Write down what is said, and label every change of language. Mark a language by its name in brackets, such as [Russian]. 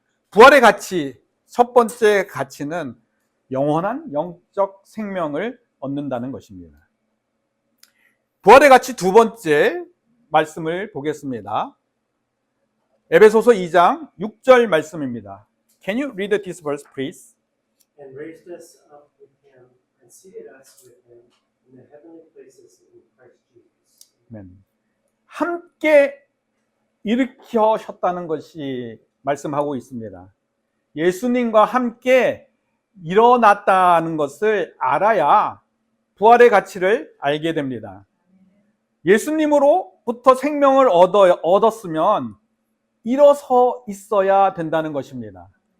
[Korean] 부활의 가치, 첫 번째 가치는 영원한 영적 생명을 얻는다는 것입니다. 부활의 가치 두 번째 말씀을 보겠습니다. 에베소서 2장 6절 말씀입니다. [English] Can you read this verse, please? And raised us up with him and seated us with him in the heavenly places in Christ Jesus. [Korean] 아멘. 함께 일으키셨다는 것이 말씀하고 있습니다. 예수님과 함께 일어났다는 것을 알아야 부활의 가치를 알게 됩니다. 예수님으로부터 생명을 얻었으면 일어서 있어야 된다는 것입니다.